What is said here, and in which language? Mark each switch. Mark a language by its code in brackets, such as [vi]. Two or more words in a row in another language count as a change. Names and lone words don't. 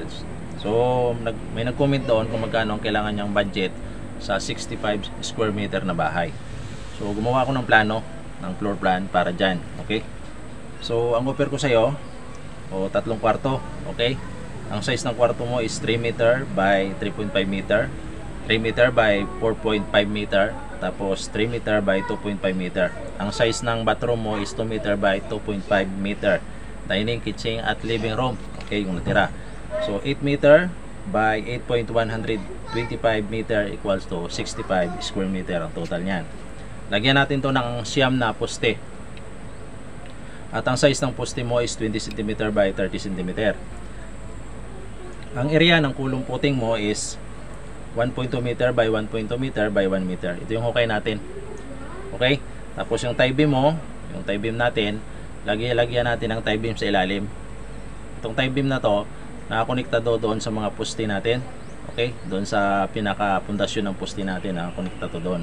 [tl] So may nag-comment doon kung magkano ang kailangan niyang budget sa 65 [en] square meter [tl] na bahay. So gumawa ako ng plano, ng floor plan para dyan. Okay? So ang offer ko sa iyo, tatlong kwarto. Okay? Ang size ng kwarto mo is [en] 3 meter by 3.5 meter, 3 meter by 4.5 meter, [tl] tapos [en] 3 meter by 2.5 meter. [tl] Ang size ng bathroom mo is [en] 2 meter by 2.5 meter. Dining, kitchen [tl] at [en] living room. [tl] Okay, yung natira. So [en] 8 meter by 8.125 meter equals to 65 square meter [tl] ang total niyan. Lagyan natin to ng siyam na poste. At ang size ng poste mo is [en] 20 cm by 30 cm. [tl] Ang area ng kulong puting mo is [en] 1.2 meter by 1.2 meter by 1 meter. [tl] Ito yung hukay natin. Okay? Tapos yung [en] tie beam [tl] mo, yung [en] tie beam [tl] natin, lagyan natin ng [en] tie beam [tl] sa ilalim. Itong [en] tie beam [tl] na to, nakakonektado doon sa mga poste natin. Okay? Doon sa pinaka-pundasyon ng poste natin, nakakonektado doon.